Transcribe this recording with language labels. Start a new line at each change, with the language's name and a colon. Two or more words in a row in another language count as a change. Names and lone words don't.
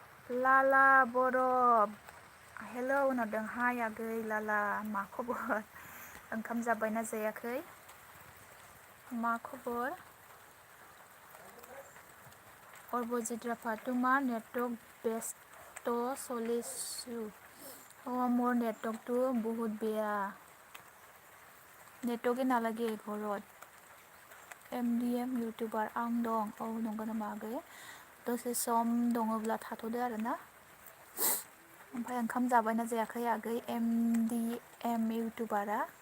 Bodo: लाला बरफ हेलौ होनहरदों हाय आगै लाला मा खबर ओंखाम जाबायना जायाखै मा खबर अरबजित राभा
Assamese: তোমাৰ নেটৱৰ্ক ব্যস্ত চলিছো মোৰ নেটৱৰ্কটো বহুত বেয়া
Bodo: नेटवर्कই नालागे घरत
English: I'm YouTuber
Bodo: आं दं औ नंगौ नामा आगै दसे सम दङब्ला थाथ'दो आरोना ओमफ्राय ओंखाम जाबायना जायाखै आगै एम इउटुबारा